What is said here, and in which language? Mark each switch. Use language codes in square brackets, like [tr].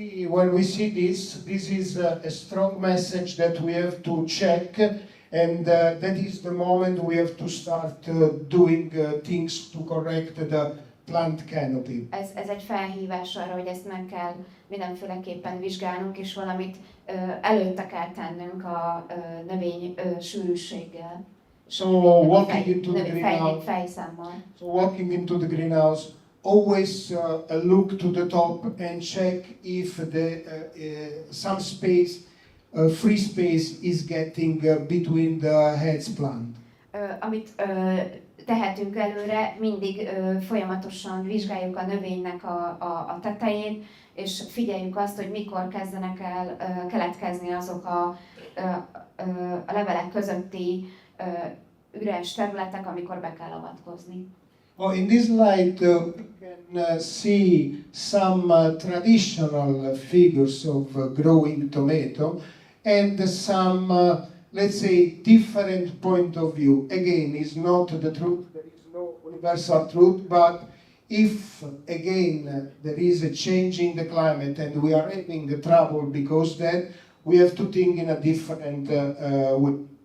[en] When we see this is a strong message that we have to check, and that is the moment we have to start doing things to correct plant canopy. [hu] Ez egy felhívás arra, hogy ezt meg kell mindenféleképpen vizsgálnunk, és valamit előtte kell tennünk a növény sűrűséggel. [en] So walking into the greenhouse. So walking into the greenhouse, always look to the top and check if some space, free space is getting between the heads plant. [hu] Amit tehetünk előre, mindig folyamatosan vizsgáljuk a növénynek a tetején, és figyeljük azt, hogy mikor kezdenek el keletkezni azok a levelek közötti üres területek, amikor be kell avatkozni. [en] In this light, we can see some traditional figures of growing tomato and some, let's say, different point of view. Again, it's not the truth, there is no universal truth, but if, again, there is a change in the climate and we are having trouble because that, we have to think in a different way.